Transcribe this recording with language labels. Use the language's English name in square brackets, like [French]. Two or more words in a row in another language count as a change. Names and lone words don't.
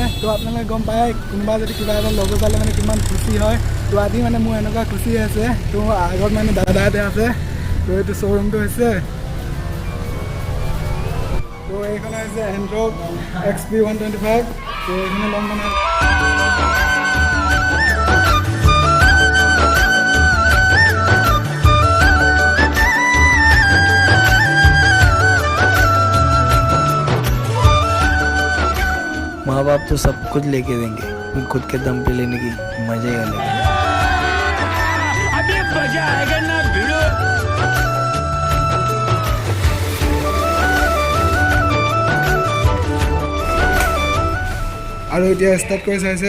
[Assamese] তো আপোনালোকে গম পায় কোনোবা যদি কিবা এটা ল'ব পালে মানে কিমান খুচি হয়। তো আজি মানে মোৰ এনেকুৱা খুচি আছে। তো আগত মানে দাদাহঁতে আছে। তো এইটো শ্ব'ৰুমটো হৈছে তো এইখন হৈছে এণ্ট্ৰক XP 125। তো এইখনে ল'ম মানে। [Hindi] माँ बाप तो सब कुछ लेके देंगे पर खुद के दम पे लेने की मजा ही अलग है। अभी मजा आएगा ना भिड़ो। [Assamese] और এতিয়া स्टार्ट কৰি চাইছে।